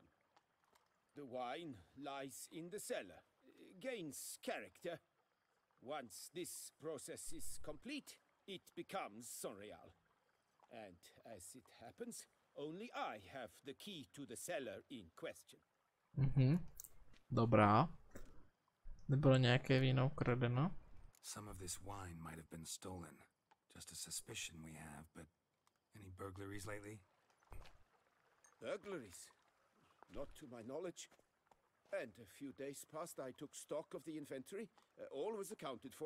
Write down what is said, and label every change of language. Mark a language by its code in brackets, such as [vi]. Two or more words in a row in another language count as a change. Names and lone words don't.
[en] The wine lies in the cellar, gains character. Once this process is complete, it becomes Sangreal. And as it happens, only I have the key to the cellar in question. [cs] Dobrá. Nebylo nějaké víno ukradeno? [en] Some of this wine might have been stolen. Just a suspicion we have, but any burglaries lately? Burglaries? Not to my knowledge. And a few days past I took stock of the inventory. All was accounted for.